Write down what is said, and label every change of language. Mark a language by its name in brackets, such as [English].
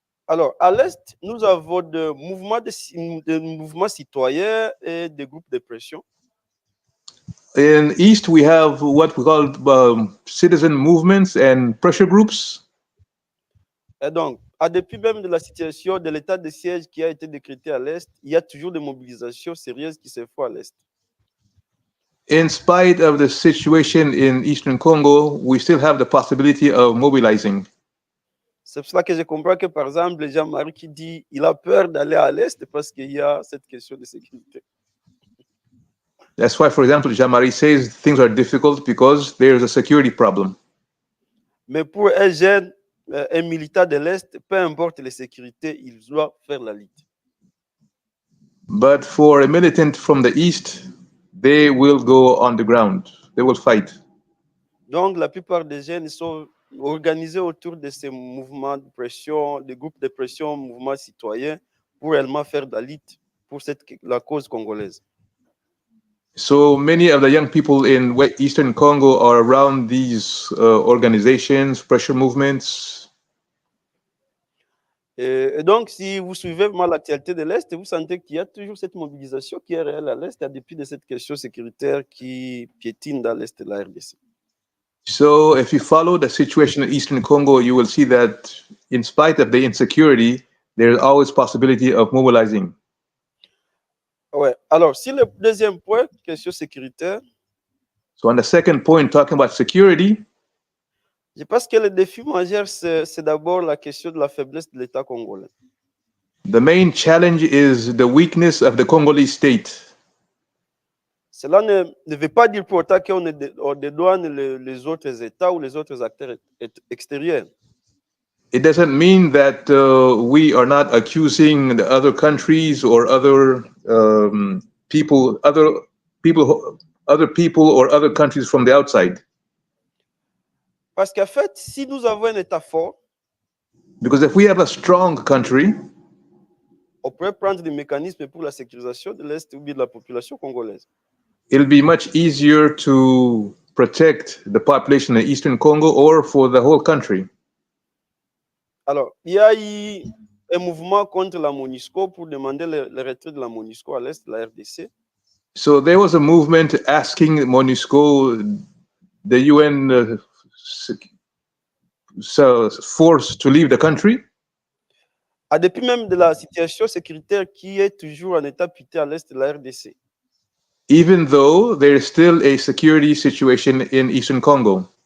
[French] Alors, à l'est, nous avons des mouvements citoyens et des groupes de pression. [English] In east, we have what we call citizen movements and pressure groups. [French] Et donc, depuis même de la situation de l'état de siège qui a été décrété à l'est, il y a toujours des mobilisations sérieuses qui se font à l'est. [English] In spite of the situation in Eastern Congo, we still have the possibility of mobilizing. [French] C'est pour cela que je comprends que, par exemple, Jean-Marie qui dit qu'il a peur d'aller à l'est parce qu'il y a cette question de sécurité. [English] That's why, for example, Jean-Marie says things are difficult because there's a security problem. [French] Mais pour un jeune, un militant de l'est, peu importe les sécurités, il doit faire la lutte. [English] But for a militant from the east, they will go on the ground. They will fight. [French] Donc, la plupart des jeunes sont organisés autour de ces mouvements de pression, des groupes de pression, mouvements citoyens, pour réellement faire de la lutte pour la cause congolaise. [English] So many of the young people in Eastern Congo are around these organizations, pressure movements. [French] Et donc, si vous suivez vraiment l'actualité de l'Est, vous sentez qu'il y a toujours cette mobilisation qui est réelle à l'Est, en dépit de cette question sécuritaire qui piétine dans l'Est de la RDC. [English] So if you follow the situation in Eastern Congo, you will see that in spite of the insecurity, there's always possibility of mobilizing. [French] Ouais. Alors, si le deuxième point, question sécuritaire. [English] So on the second point, talking about security, [French] je pense que le défi majeur, c'est d'abord la question de la faiblesse de l'État congolais. [English] The main challenge is the weakness of the Congolese state. [French] Cela ne veut pas dire pour autant qu'on dédouane les autres États ou les autres acteurs extérieurs. [English] It doesn't mean that we are not accusing the other countries or other people or other countries from the outside. [French] Parce qu'en fait, si nous avons un État fort, [English] because if we have a strong country, [French] on peut prendre des mécanismes pour la sécurisation de l'Est ou de la population congolaise. [English] It'll be much easier to protect the population in Eastern Congo or for the whole country. [French] Alors, il y a eu un mouvement contre la MONUSCO pour demander le retrait de la MONUSCO à l'est de la RDC. [English] So there was a movement asking MONUSCO, the UN force, to leave the country. [French] En dépit même de la situation sécuritaire qui est toujours en état piteux à l'est de la RDC. [English] Even though there is still a security situation in Eastern Congo.